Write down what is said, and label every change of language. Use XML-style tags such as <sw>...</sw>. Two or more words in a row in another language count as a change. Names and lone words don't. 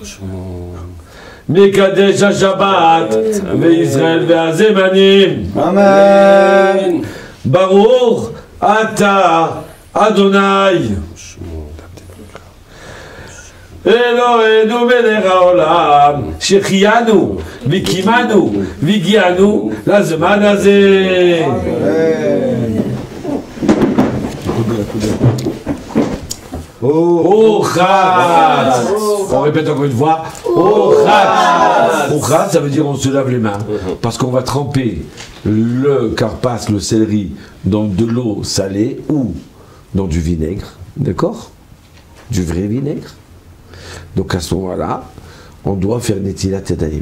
<he>מקדש השבת וישראל והזמנים אמן ברוך אתה אדוני אלוהינו מלך העולם שהחיינו וקימנו והגיענו לזמן הזה.</he> <fr>Ochat. On répète encore une fois. Ochat. Ochat, ça veut dire on se lave les mains. Parce qu'on va tremper le carpas, le céleri, dans de l'eau salée ou dans du vinaigre. D'accord? Du vrai vinaigre. Donc à ce moment-là, on doit faire</fr> <he>נטילת ידיים.</he>